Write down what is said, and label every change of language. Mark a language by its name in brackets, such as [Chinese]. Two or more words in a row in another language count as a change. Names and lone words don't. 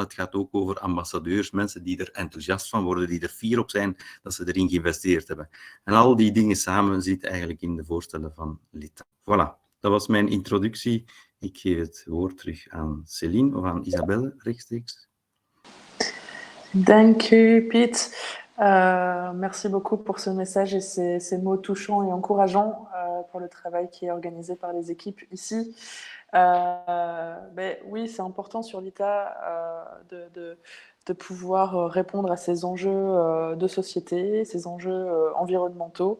[Dutch] Het gaat ook over ambassadeurs, mensen die er enthousiast van worden, die er fier op zijn dat ze erin geïnvesteerd hebben. En al die dingen samen zitten eigenlijk in de voorstellen van Lita. Voilà, dat was mijn introductie. Ik geef het woord terug aan Céline of aan Isabelle rechtstreeks. Dank u, Piet. [French] Merci beaucoup pour ce message et ces mots touchants et encourageants pour le travail qui est organisé par les équipes ici. Oui, c'est important sur l'ITA de pouvoir répondre à ces enjeux de société, ces enjeux environnementaux.